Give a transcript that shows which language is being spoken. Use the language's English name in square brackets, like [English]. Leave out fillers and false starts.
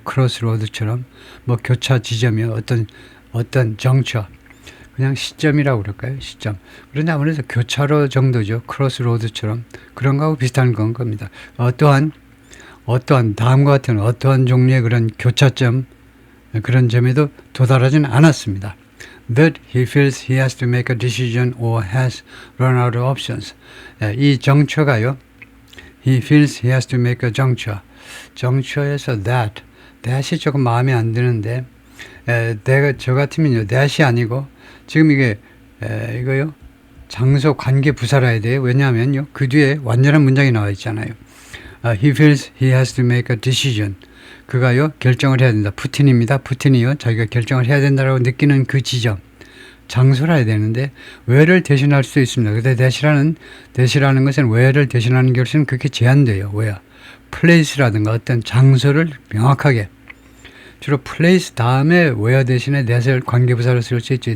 [Korean] 크로스로드처럼 뭐 교차 지점이요. 어떤 juncture. 그냥 시점이라고 그럴까요? 시점. 그런데 아무래도 교차로 정도죠. 크로스로드처럼 그런 거하고 비슷한 건 겁니다. 어떠한 다음과 같은 어떠한 종류의 그런 교차점 그런 점에도 도달하지는 않았습니다. [English] That he feels he has to make a decision or has run out of options. [Korean] 이 정처가요. [English] He feels he has to make a juncture. [Korean] 정처에서 that이 조금 마음에 안 드는데 내가 저 같으면요. that이 아니고 지금 이거요. 장소 관계 부사라야 돼요. 왜냐하면요. 그 뒤에 완전한 문장이 나와 있잖아요. [English] He feels he has to make a decision. [Korean] 그가요 결정을 해야 된다. 푸틴입니다. 푸틴이요 자기가 결정을 해야 된다라고 느끼는 그 지점 장소라 해야 되는데 where를 대신할 수 있습니다. 근데 대시라는 것은 where를 대신하는 것은 그렇게 제한돼요. where, place라든가 어떤 장소를 명확하게 주로 place 다음에 where 대신에 that을 관계부사로 쓸 수 있죠.